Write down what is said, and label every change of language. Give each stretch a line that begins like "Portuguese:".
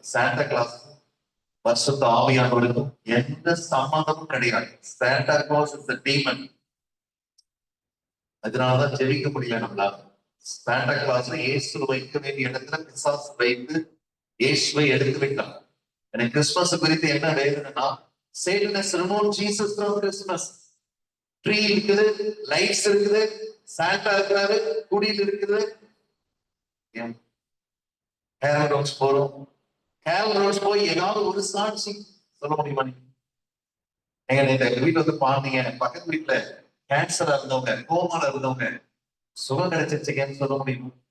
Tamil: Santa Claus வருஷத்து ஆவியானவருக்கும் எந்த சம்மந்தமும் கிடையாது.
English: Santa Claus is a demon.
Tamil: அதனாலதான் ஜெபிக்க முடியல நம்மளால. சாண்டா கிளாஸ்ல இயேசு வைக்க வேண்டிய இடத்துல பிசாசு வைத்து இயேசுவை எடுத்து விட்டான். எனக்கு கிறிஸ்துமஸ் குறித்து என்ன வேணும்னா
English: Satan has removed Jesus from Christmas.
Tamil: Tree இருக்குது, லைட்ஸ் இருக்குது, சாண்டா இருக்கிறாரு, குடியில் இருக்குது. கேரல் ரோஸ் போறோம். கேரல் ரோஸ் போய் ஏதாவது ஒரு சாட்சி சொல்ல முடியுமா? எங்க வீட்டுல வந்து பாருங்க, பக்கத்து வீட்டுல கேன்சரா இருந்தவங்க, கோமால இருந்தவங்க சுகம் கிடைச்சிருச்சுன்னு சொல்ல முடியுமா?